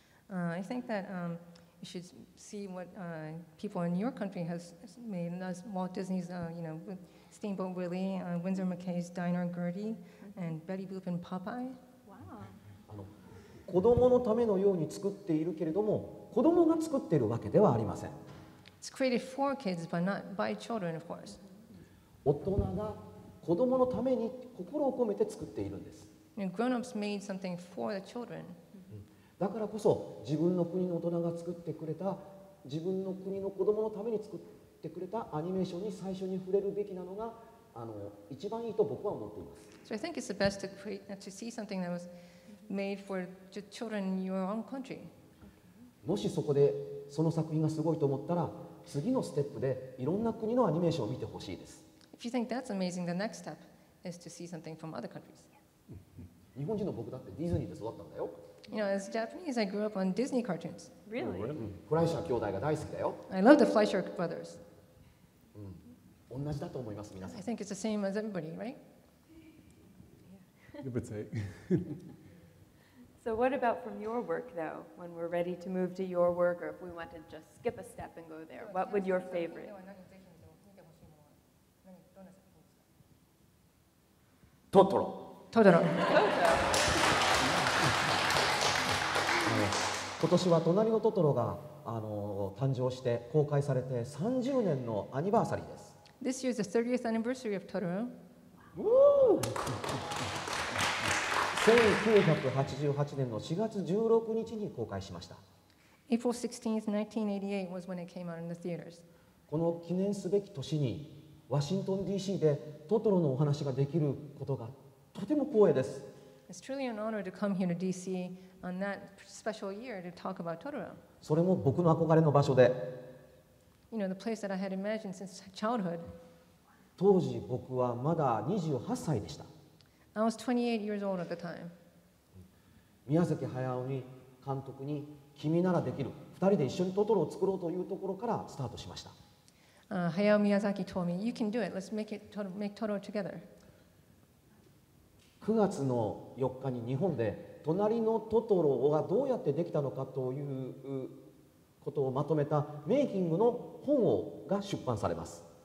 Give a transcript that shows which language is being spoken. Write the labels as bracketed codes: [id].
[en] I think that you should see what people in your country has made. And that's Walt Disney's, Steamboat Willie, Winsor McKay's Diner Gertie, and Betty Boop and Popeye. Wow. [ja] 子供のためのように作っているけれども子供が作っているわけではありません。 [en] It's created for kids, but not by children, of course. [ja] 大人が子供のために心を込めて作っているんです。 [en] Grown-ups made something for the children. [ja] だからこそ自分の国の大人が作ってくれた自分の国の子供のために作ってくれたアニメーションに最初に触れるべきなのが一番いいと僕は思っています。 [en] So I think it's the best to see something that was made for children in your own country. [ja] もしそこでその作品がすごいと思ったら次のステップでいろんな国のアニメーションを見てほしいです。 [en] If you think that's amazing, the next step is to see something from other countries. [ja] 日本人の僕だってディズニーで育ったんだよ。 [en] As Japanese, I grew up on Disney cartoons. Really? [ja] フライシャー兄弟が大好きだよ。 [en] I love the Fleischer brothers. [ja] 同じだと思います皆さん [en] I。think it's the same as everybody, right? Give or take. So what about from your work, though, when we're ready to move to your work, or if we want to just skip a step and go there? What would your favorite? [ja] トトロ。 [en] Totoro. [ja] 今年は隣のトトロが誕生して公開されて30年のアニバーサリーです。 [en] This year is the 30th anniversary of Totoro. [ja] 1988年の4月16日に公開しました。 [en] April 16th, 1988 was when it came out in the theaters. [ja] この記念すべき年にワシントン DC でトトロのお話ができることがとても光栄です。 [en] It's truly an honor to come here to DC on that special year to talk about Totoro. [ja] それも僕の憧れの場所で、 [en] The place that I had imagined since childhood. [ja] 当時僕はまだ28歳でした。 [en] I was 28 years old at the time. [ja] 宮崎駿に監督に君ならできる、2人で一緒にトトロを作ろうというところからスタートしました。 [en] Hayao Miyazaki told me, you can do it, let's make Totoro together. [ja] 9月の4日に日本で隣のトトロがどうやってできたのかということをまとめたメイキングの本が出版されます。